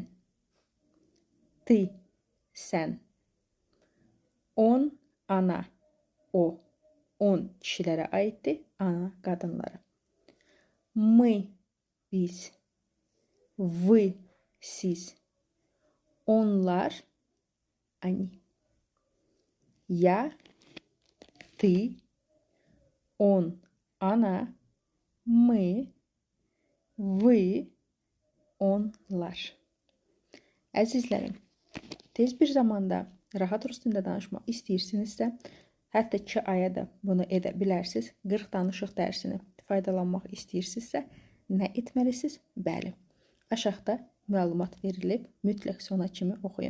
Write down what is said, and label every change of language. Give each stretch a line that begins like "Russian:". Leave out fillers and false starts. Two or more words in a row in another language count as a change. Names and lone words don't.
Russian: Ты,
Azerbaijani: sən.
Russian: Он, она, o.
Azerbaijani: On kişilərə aiddir, ana qadınlara.
Russian: Мы, biz. Вы, siz.
Azerbaijani: Onlar,
Russian: они. Я, ты, он, она, мы, вы,
Azerbaijani: onlar. Əzizlərim, tez bir zamanda rahat rus dilində danışmaq istəyirsinizsə, hətta 2 aya da bunu edə bilərsiniz. 40 danışıq dərsini faydalanmaq istəyirsinizsə, nə etməlisiniz? Bəli, aşağıda məlumat verilib, mütləq sona kimi oxuyun.